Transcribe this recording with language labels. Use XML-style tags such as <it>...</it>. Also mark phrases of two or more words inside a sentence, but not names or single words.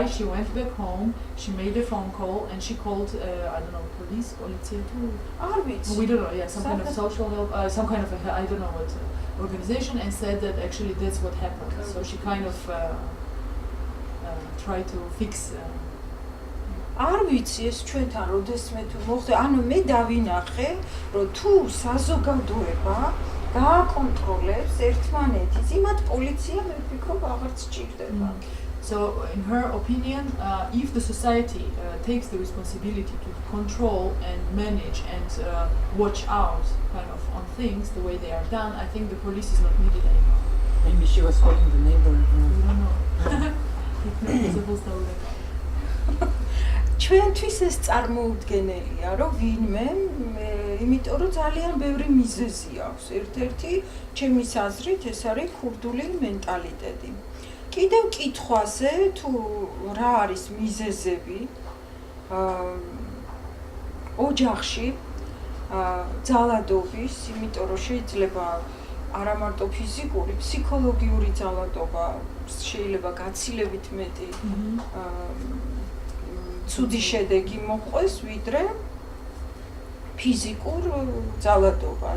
<en>She went back home, she made a phone call, and she called, I don't know, police, policia too? We don't know, yeah, some kind of social help, some kind of, I don't know what organization, and said that actually that's what happened. So she kind of tried to fix</en> <ka>არ ვიცი ეს ჩვენთან როდესმე თუ მოხდა ანუ მე დავინახე რომ თუ საზოგადოება გააკონტროლებს ერთმანეთის, იმათ პოლიცია მე ვფიქრობ აღარც სჭირდება.</ka> <en>So, in her opinion, if the society takes the responsibility to control and manage and watch out kind of on things the way they are done, I think the police is not needed anymore. Maybe she was calling the neighbor. We don't know.</en> <ka>ჩვენთვის ეს წარმოუდგენელია, რომ ვინმე, იმიტომ რომ ძალიან ბევრი მიზეზი აქვს. ერთ-ერთი ჩემის აზრით ეს არის ქურდული მენტალიტეტი. კიდევ კითხვაზე თუ რა არის მიზეზები ოჯახში ძალადობის, იმიტომ რომ შეიძლება არა მარტო ფიზიკური, ფსიქოლოგიური ძალადობა შეიძლება გაცილებით მეტი ცუდი შედეგი მოყვეს, ვიდრე ფიზიკურ ძალადობას.</ka>